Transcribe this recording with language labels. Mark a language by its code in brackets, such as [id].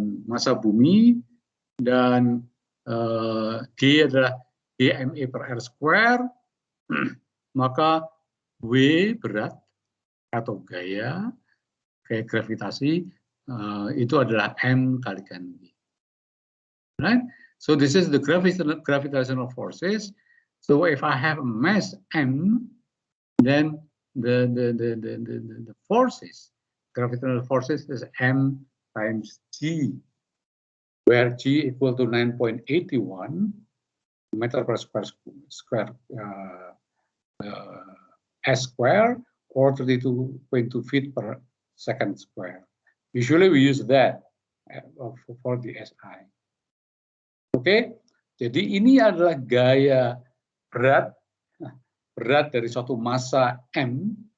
[id] Massa bumi, dan G adalah GMA per R square, maka W berat atau gaya gravitasi itu adalah M kalikan G. [en] Right? So this is the gravitational forces. So if I have a mass M, then the forces, gravitational forces is M times G, where G equal to 9.81 meter per square S square, or 32.2 feet per second square. Usually we use that for the SI. [id] Oke, jadi ini adalah gaya berat dari suatu massa M.